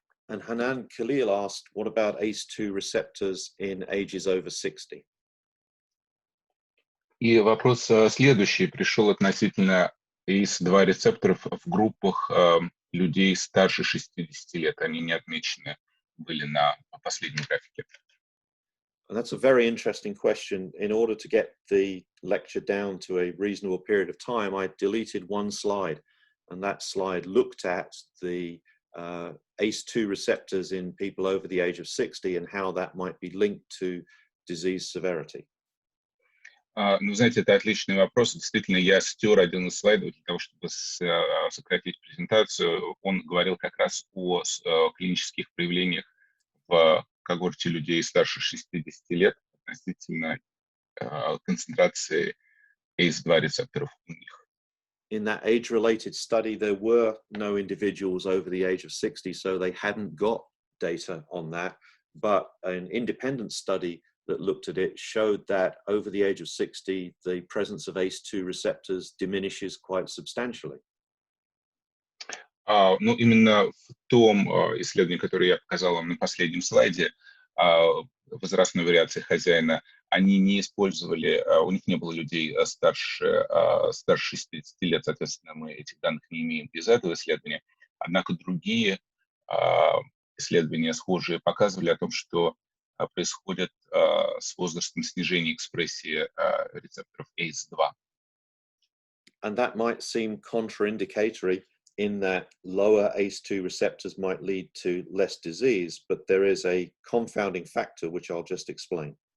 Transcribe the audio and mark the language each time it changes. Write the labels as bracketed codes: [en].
[en] And Hanan Khalil asked, what about ACE2 receptors in ages over 60? [ru] И вопрос следующий пришел относительно ACE2 рецепторов в группах людей старше 60 лет. Они не отмечены были на последнем графике. [en] And that's a very interesting question. In order to get the lecture down to a reasonable period of time, I deleted one slide, and that slide looked at the ACE2 receptors in people over the age of 60 and how that might be linked to disease severity? [ru] Ну, знаете, это отличный вопрос. Действительно, я стер один из слайдов для того, чтобы сократить презентацию. Он говорил как раз о клинических проявлениях в когорте людей старше 60 лет относительно концентрации ACE2 рецепторов у них. [en] In that age-related study, there were no individuals over the age of 60, so they hadn't got data on that. But an independent study that looked at it showed that over the age of 60, the presence of ACE2 receptors diminishes quite substantially. [ru] Ну, именно в том исследовании, которое я показал вам на последнем слайде, возрастной вариации хозяина, они не использовали, у них не было людей старше 60 лет, соответственно, мы этих данных не имеем из этого исследования. Однако другие исследования схожие показывали о том, что происходит с возрастом снижение экспрессии рецепторов ACE2. [en] And that might seem contraindicatory in that lower ACE2 receptors might lead to less disease, but there is a confounding factor which I'll just explain.